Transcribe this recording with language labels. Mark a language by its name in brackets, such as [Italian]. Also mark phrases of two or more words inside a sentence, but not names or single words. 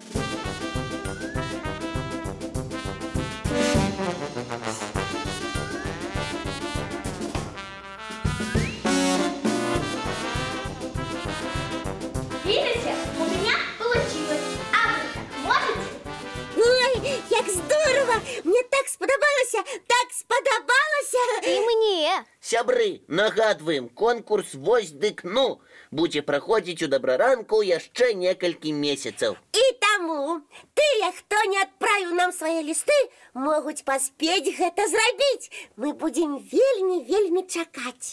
[Russian] Видите, у меня получилось. А вы так можете? [Ukrainian] Ой, як здорово! Мне так сподобалося, так сподобалося! [Russian] И мне. [Belarusian] Сябры, нагадваем, конкурс «Вось дык ну» будзе праходзіць у добраранку яшчэ некалькі месяцаў. І таму тыя, хто не адправіў нам свае лісты, могуць паспець гэта зрабіць. Мы будзем вельмі чакаць.